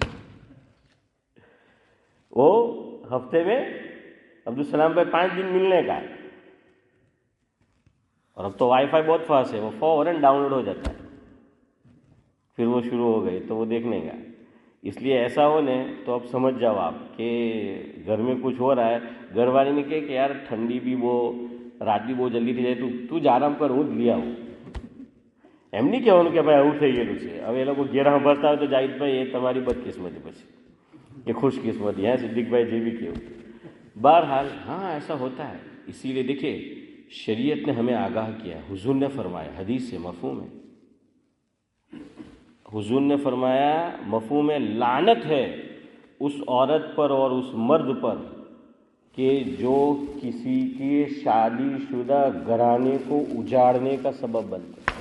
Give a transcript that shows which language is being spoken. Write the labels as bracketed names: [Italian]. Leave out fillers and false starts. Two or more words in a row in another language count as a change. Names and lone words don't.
[Urdu] وہ ہفتے میں عبدالسلام بھائی 5 دن ملنے کا ہے، اور اب تو وائی فائی بہت فاسٹ ہے، وہ فوراً ڈاؤن لوڈ ہو جاتا ہے. پھر وہ شروع ہو گئی تو وہ دیکھنے کا. اس لیے ایسا ہونے تو اب سمجھ جاؤ آپ کہ گھر میں کچھ ہو رہا ہے. گھر والے نے کہے کہ یار ٹھنڈی بھی وہ، رات بھی بہت جلدی تھی جائے، تو جا آرام کر، اونٹ لیا ہو. [Gujarati] એમ નહીં કહેવાનું કે ભાઈ આવું થઈ ગયેલું છે. હવે એ લોકો ઘેર સાંભળતા હોય તો જાહિદભાઈ એ તમારી બદકિસ્મતી પછી [Urdu] یہ خوش قسمتی ہے صدیق بھائی جی بھی کیوں. بہرحال ہاں ایسا ہوتا ہے. اسی لیے دیکھیں شریعت نے ہمیں آگاہ کیا، حضور نے فرمایا، حدیث سے مفہوم ہے، حضور نے فرمایا مفہوم ہے، لعنت ہے اس عورت پر اور اس مرد پر کہ جو کسی کے شادی شدہ گھرانے کو اجاڑنے کا سبب بنتے.